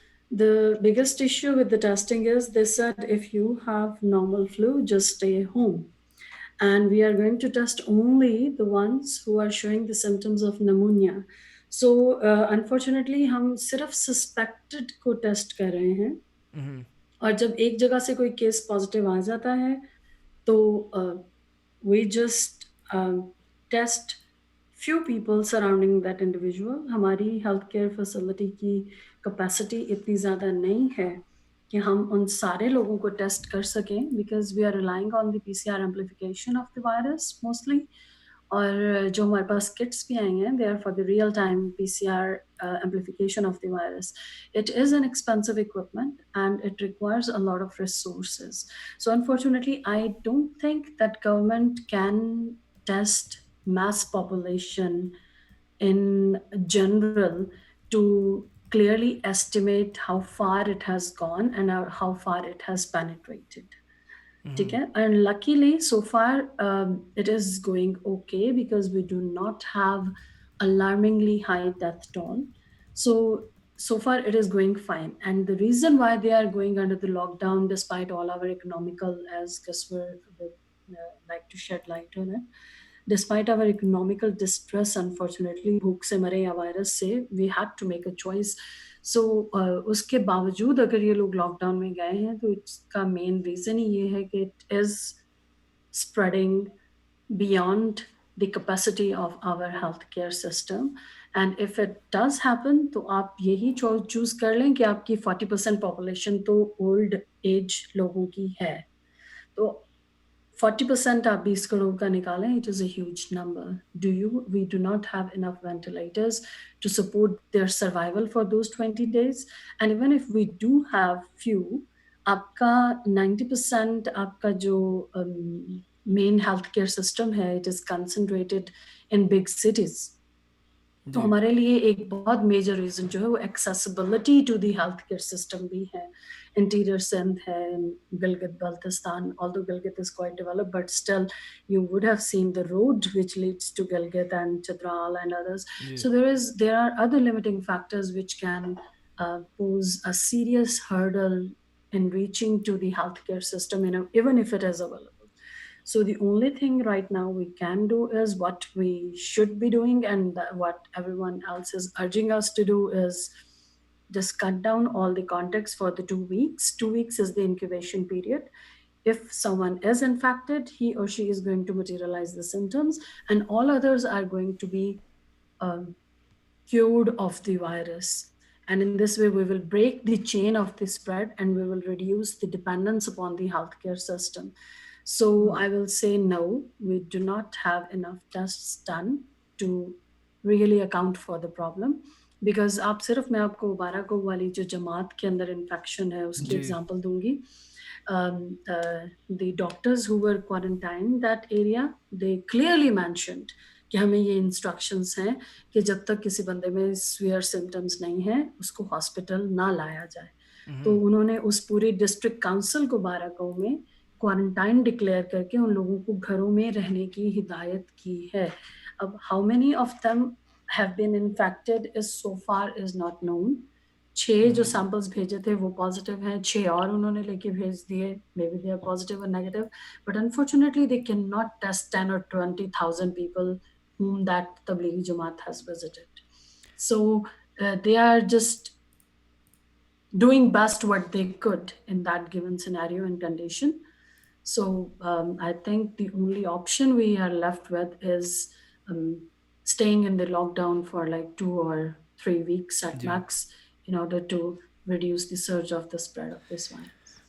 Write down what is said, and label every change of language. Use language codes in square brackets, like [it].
[en] The biggest issue with the testing is they said if you have normal flu, just stay home. And we are going to test only the ones who are showing the symptoms of pneumonia. So unfortunately, [hi] हम सिर्फ suspected को test कर रहे हैं. और जब एक जगह से कोई केस पॉजिटिव आ जाता है तो [en] we just test few people surrounding that individual. [hi] हमारी हेल्थ केयर फैसिलिटी की कैपेसिटी इतनी ज़्यादा नहीं है कि हम उन सारे लोगों को टेस्ट कर सकें, [en] Because we are relying on the PCR amplification of the virus mostly. [hi] और जो हमारे पास किट्स भी आई हैं, [en] They are for the real time PCR amplification of the virus. It is an expensive equipment and it requires a lot of resources. So unfortunately, I don't think that government can test mass population in general to clearly estimate how far it has gone and how far it has penetrated. [hi] ठीक है? [en] And luckily, so far, it is going okay because we do not have alarmingly high death toll. So so far it is going fine. And the reason why they are going under the lockdown, despite all our economical, as Kasper would like to shed light on it, despite our economical distress, unfortunately, [hi] भूख से मरे या virus से, [en] we had to make a choice. [hi] So उसके बावजूद अगर ये लोग लॉकडाउन में गए हैं तो इसका मेन रीज़न ही ये है कि [en] it is spreading beyond the capacity of our healthcare system. And if it does happen, [hi] तो आप यही चूज कर लें कि आपकी 40% पॉपुलेशन तो ओल्ड एज लोगों की है. तो 40% आप 20 करोड़ का निकालें, [en] it is a huge number. We do not have enough ventilators to support their survival for those 20 days. And even if we do have few, [hi] आपका 90% आपका जो main healthcare system है, [en] it is concentrated in big cities. [hi] तो हमारे लिए एक बहुत major reason जो है वो [en] accessibility to the health care system [hi] भी है. [en] Interior Sindh है, Gilgit Baltistan, although Gilgit is quite developed, but still you would have seen the road which leads to Gilgit and Chitral and others. So there are other limiting factors which can pose a serious hurdle in reaching to the healthcare system, even if it is available. So the only thing right now we can do is what we should be doing, and what everyone else is urging us to do is just cut down all the contacts for the 2 weeks. 2 weeks is the incubation period. If someone is infected, he or she is going to materialize the symptoms, and all others are going to be cured of the virus. And in this way, we will break the chain of the spread, and we will reduce the dependence upon the healthcare system. So I will say no, we do not have enough tests done to really account for the problem. [hi] Because आप सिर्फ मैं आपको 12 को वाली जो जमात के अंदर infection है उसकी एग्जांपल दूंगी. [en] The doctors who were quarantined that area, they clearly mentioned [hi] कि हमें ये इंस्ट्रक्शंस हैं कि जब तक किसी बंदे में सीवियर सिम्टम्स नहीं है उसको हॉस्पिटल ना लाया जाए. तो उन्होंने उस पूरी डिस्ट्रिक्ट काउंसिल को 12 गाँव में क्वारंटाइन डिक्लेयर करके उन लोगों को घरों में रहने की हिदायत की है. [en] अब how many of them have been infected is so far is not known. [hi] 6 जो सैंपल्स भेजे थे वो पॉजिटिव हैं, 6 और उन्होंने लेके भेज दिए, [en] May be they are positive और negative, but unfortunately they can not test 10 or 20,000 people whom that Tablighi Jamaat has visited. So they are just doing best what they could in that given scenario and condition. So I think the only option we are left with is staying in the lockdown for like 2 or 3 weeks at max in order to reduce the surge of the spread of this virus.